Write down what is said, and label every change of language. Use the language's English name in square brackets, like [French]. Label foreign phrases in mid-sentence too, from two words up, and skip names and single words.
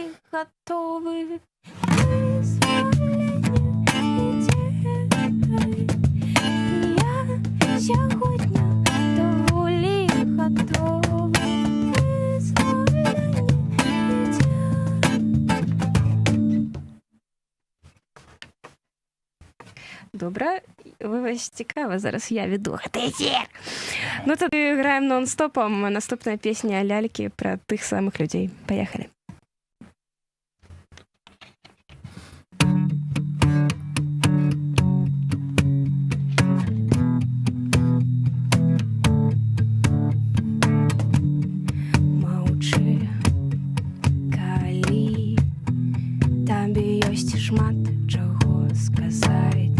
[Russian] готовы. [Ukrainian] Я сьогодні доволі готова. Добре, вибач, цікаво, зараз я веду [Belarusian] гэты эфир. [Ukrainian] Ну, тоді граємо нон-стопом. Наступна пісня «Ляльки» про тих самих людей. Поїхали. [Belarusian] Маўчы, калі табе ёсць шмат чаго сказаць.